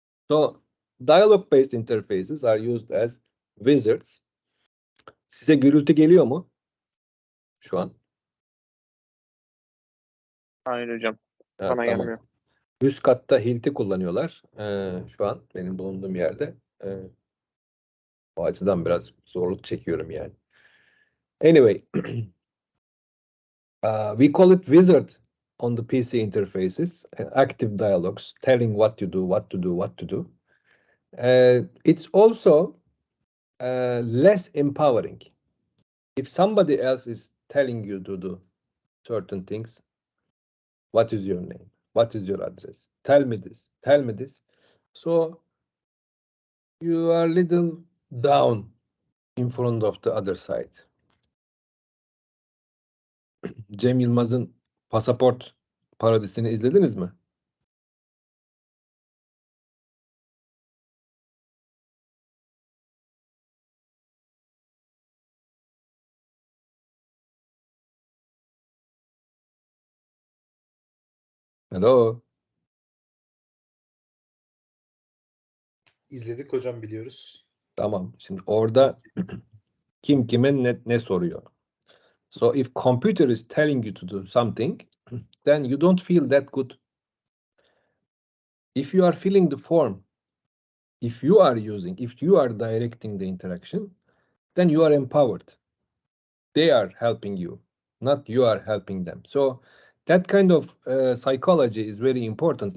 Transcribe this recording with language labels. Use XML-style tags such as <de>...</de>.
<en>So, dialog-based interfaces are used as wizards.</en> <tr>Size gürültü geliyor mu şu an? Hayır hocam. Ha, Bana tamam. gelmiyor. Üst katta Hilti kullanıyorlar. Şu an benim bulunduğum yerde. O açıdan biraz zorluk çekiyorum yani.</tr> <en>Anyway, we call it wizard on the PC interfaces, active dialogues, telling what you do, what to do, what to do. It's also less empowering. If somebody else is telling you to do certain things, what is your name? What is your address? Tell me this. Tell me this. So you are little down in front of the other side.</en> <tr>Cem Yılmaz'ın Pasaport parodisini izlediniz mi?</tr> <en>Hello.</en> <tr>İzledik hocam, biliyoruz. Tamam. Şimdi orada kim kime ne soruyor?</tr> <en>So if computer is telling you to do something, then you don't feel that good. If you are filling the form, if you are directing the interaction, then you are empowered. They are helping you, not you are helping them. So that kind of psychology is very important.</en>